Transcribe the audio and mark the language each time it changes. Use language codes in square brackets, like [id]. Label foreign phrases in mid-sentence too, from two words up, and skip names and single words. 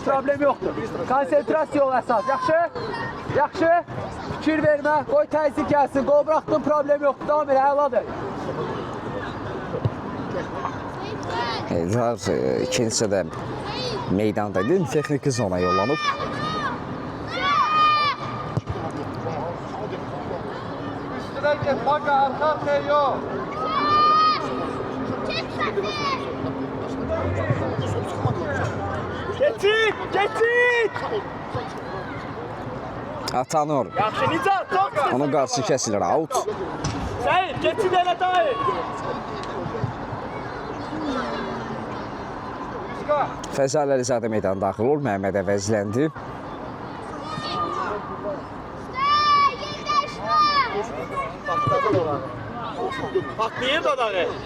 [az] Problem yoxdur. Konsentrasiya ol əsas. Yaxşı? Yaxşı? Fikir vermə, qoy təzyiq gəlsin. Qol buraxdın, problem yoxdur. Davam elə, əladır. Eldar ikincisi də meydandaydı. Texniki zona yollanıb. [tr] Üstüne git. Bak arka arkaya yok. Geçit. Geçit. Atanur. [az] Yaxşı Nicat. Çok. Onun qarşısı kəsilir. Out. [tr] Seyit. Geçit ele dayı. [az] Fəzal Əlizadə meydana daxil olur. Məhəmməd əvəzləndi. [tr] Patlayır da dağı.